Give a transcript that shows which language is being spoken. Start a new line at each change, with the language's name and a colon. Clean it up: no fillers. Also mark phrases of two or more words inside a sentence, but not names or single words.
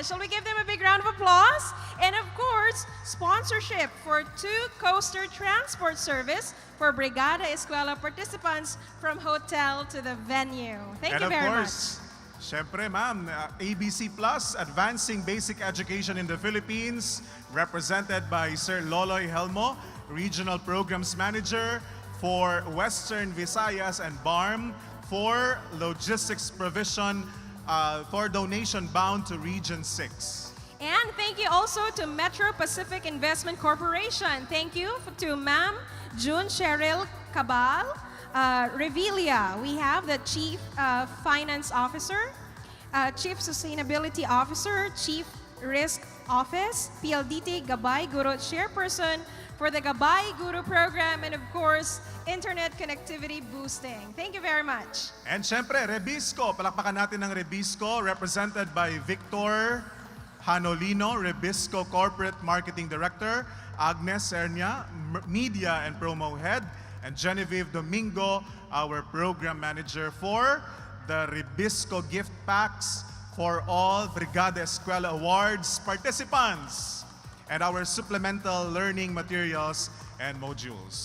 English: Shall we give them a big round of applause? And of course, sponsorship for 2 coaster transport service for Brigada Eskwela participants from hotel to the venue. Thank you very much. Syempre, ma'am, ABC Plus, Advancing Basic Education in the Philippines, represented by Sir Loloy Helmo, Regional Programs Manager for Western Visayas and BARM, for logistics provision for donation bound to Region 6. And thank you also to Metro Pacific Investment Corporation. Thank you to Ma'am June Cheryl Cabal, Revelia. We have the Chief Finance Officer, Chief Sustainability Officer, Chief Risk Office, PLDT Gabay Guru Chairperson for the Gabay Guru Program, and of course, Internet Connectivity Boosting. Thank you very much. And syempre, Rebisco.
Filipino: Palakpakan natin ng Rebisco,
English: represented by Victor Hanolino, Rebisco Corporate Marketing Director, Agnes Sernia, Media and Promo Head, and Genevieve Domingo, our Program Manager for the Rebisco Gift Packs for all Brigada Eskwela Awards participants, and our supplemental learning materials and modules.